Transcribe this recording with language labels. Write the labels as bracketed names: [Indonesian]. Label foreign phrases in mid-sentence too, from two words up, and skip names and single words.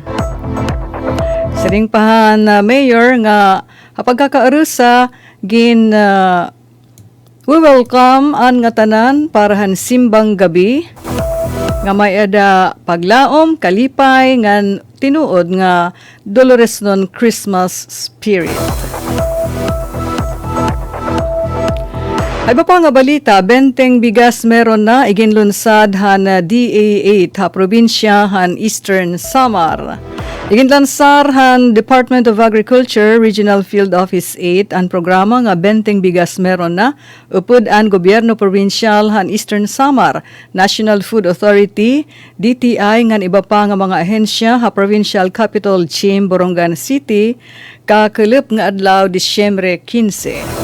[Waray] Siring pahan mayor nga hapagkakaarusa gin [English] we welcome [Waray] an nga tanan para han simbang gabi nga may ada paglaom kalipay ngan tinuod nga Dolores non [English] Christmas spirit. [Waray] Ay ba pa nga balita, benteng bigas meron na iginlunsad han DA8 ha probinsya han Eastern Samar. Iginlansar han Department of Agriculture Regional Field Office 8 ang programa nga benteng bigas meron na upod ang gobyerno probinsyal han Eastern Samar, National Food Authority, DTI ngan iba pa nga mga ahensya ha Provincial Capital Chim, Borongan City, kakelip nga adlaw Disyembre 15.